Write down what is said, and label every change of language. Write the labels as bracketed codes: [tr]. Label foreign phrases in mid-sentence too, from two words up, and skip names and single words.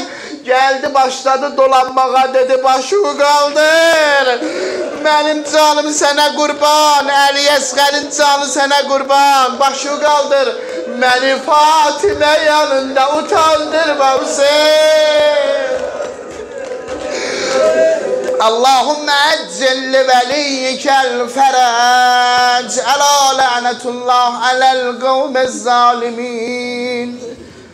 [az] Gəldi, başladı dolanmağa, dedi, başını qaldır. Mənim canım sənə qurban, Əli Əsqərin canı sənə qurban. Başını qaldır, منی فاطمه yanında utandırma Hüseyin. [ar] اللهم عجل لوليك الفرج على لعنة الله على القوم الظالمين.